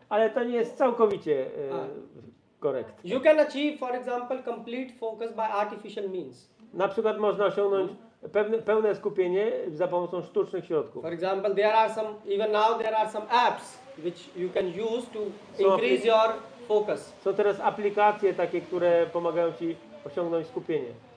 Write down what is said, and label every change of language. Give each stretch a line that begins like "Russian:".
Polish: ale to nie jest całkowicie korekt.
English: You can achieve, for example, complete focus by artificial means.
Polish: Na przykład można osiągnąć pełne skupienie za pomocą sztucznych środków.
English: For example, even now there are some apps which you can use to So increase your focus.
Polish: Są teraz aplikacje takie, które pomagają Ci osiągnąć skupienie.